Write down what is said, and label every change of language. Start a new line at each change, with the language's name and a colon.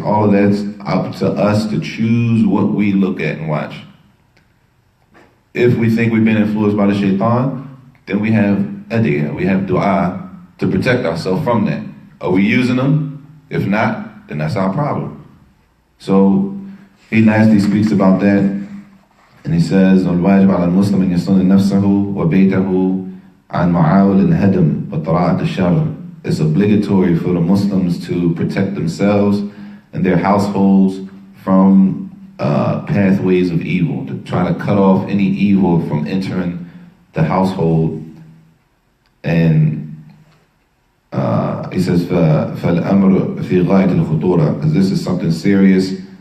English: All of that's up to us to choose what we look at and watch. If we think we've been influenced by the shaitan, then we have adiyah, we have dua to protect ourselves from that. Are we using them? If not, then that's our problem. So he lastly speaks about that, and he says,
Arabic: الواجب على المسلم أن يصون نفسه وبيته عن معاول الهدم وطراءة الشر.
English: It's obligatory for the Muslims to protect themselves and their households from pathways of evil, to try to cut off any evil from entering the household. And he says,
Arabic: فَالْأَمْرُ فِي غَايَةِ الْخُطُورَةِ,
English: because this is something serious.